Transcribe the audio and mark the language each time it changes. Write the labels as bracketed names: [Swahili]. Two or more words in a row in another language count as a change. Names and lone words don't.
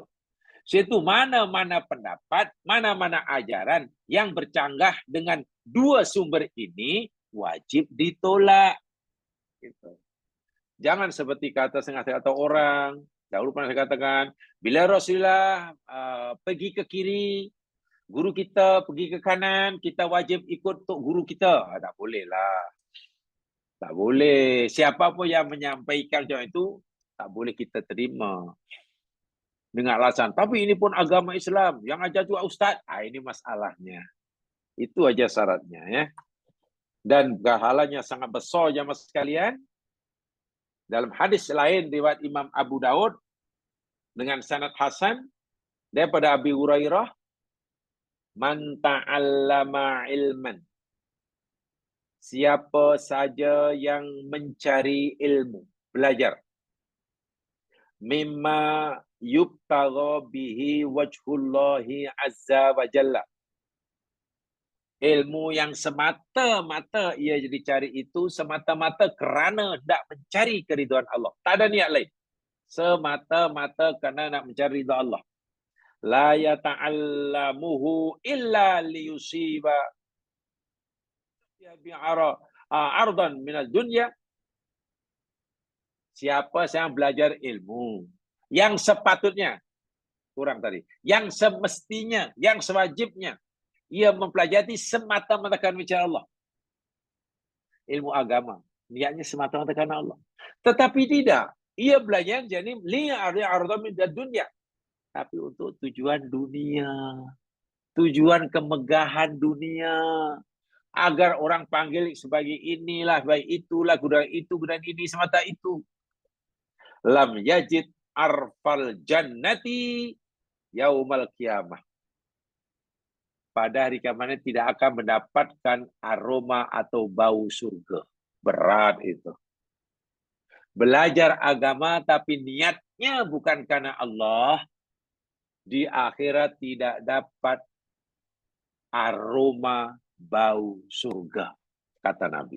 [Malay] Situ mana-mana pendapat, mana-mana ajaran yang bercanggah dengan dua sumber ini, wajib ditolak. Gitu. Jangan seperti kata orang, dahulu pernah saya katakan, bila Rasulullah pergi ke kiri, guru kita pergi ke kanan, kita wajib ikut untuk guru kita. Tak boleh lah. Tak boleh. Siapa pun yang menyampaikan macam itu, tak boleh kita terima. Dengan alasan, tapi ini pun agama Islam. Yang ajar juga Ustaz. Ini masalahnya. Itu aja syaratnya. Ya. Dan pahalanya sangat besar jamaah sekalian. Dalam hadis lain, riwayat Imam Abu Daud, dengan sanad hasan, daripada Abi Hurairah, [Arabic] مَن تَعَلَّمَ عِلْمًا. [Malay] Siapa saja yang mencari ilmu, belajar. [Arabic] مما يبتغى به وجه الله عز وجل. [Malay] Ilmu yang semata-mata ia dicari itu semata-mata kerana nak mencari keridhaan Allah. Tak ada niat lain. Semata-mata kerana nak mencari ridha Allah. [Arabic] لا يتعلمه إلا ليصيب عرضا من الدنيا. [Malay] Siapa yang belajar ilmu yang sepatutnya, kurang tadi, yang semestinya, yang sewajibnya, ia mempelajari semata-mata kerana mencari Allah. Ilmu agama, niatnya semata-mata kerana Allah. Tetapi tidak, ia belajar jadi [Arabic] لعرض من الدنيا, [Malay] tapi untuk tujuan dunia, tujuan kemegahan dunia, agar orang panggil sebagai inilah, baik itulah, gudang itu, gudang ini, semata itu. [Arabic] لم يجد عرف الجنة يوم القيامة. [Malay] Pada hari kiamat tidak akan mendapatkan aroma atau bau surga. Berat itu. Belajar agama tapi niatnya bukan karena Allah, di akhirat tidak dapat aroma bau surga, kata Nabi.